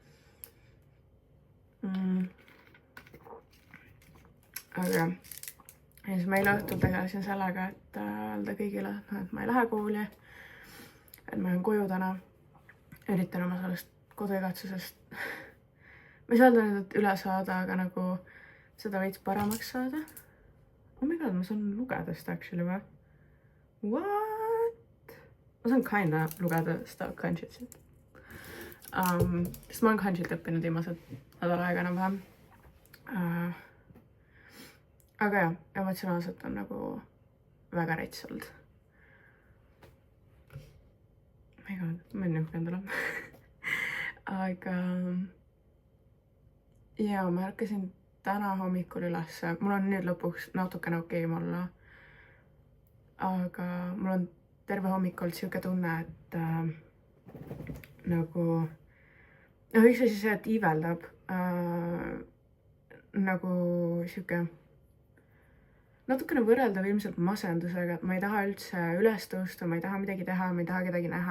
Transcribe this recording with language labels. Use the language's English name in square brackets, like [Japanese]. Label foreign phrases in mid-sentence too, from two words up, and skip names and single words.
[Estonian] Aga ja siis ma eile õhtul tegelesin sellega, et öelda kõigile, et ma ei lähe kooli, et ma olen koju täna, üritan oma sellest koduigatsusest ma ei saa öelda nüüd üle saada, aga nagu seda veits paremaks saada. [English] Oh my god, [Estonian] ma saan lugeda seda actually või? What? Ma saan kinda lugeda seda kanjitsit. Sest ma olen kanjit õppinud viimased nädala aega enam-vähem. Aga jah, emotsionaalselt on nagu väga rets olnud. [English] Oh my god, [Estonian] ma olen nüüd endale. Aga ja ma ärkasin täna hommikul üles. Mul on nüüd lõpuks natukene okeim olla. Aga mul on terve hommik olnud siuke tunne, et nagu üks asi see, et iiveldab nagu siuke natukene võrreldav ilmselt masendusega, et ma ei taha üldse üles tõusta, ma ei taha midagi teha, ma ei taha kedagi näha.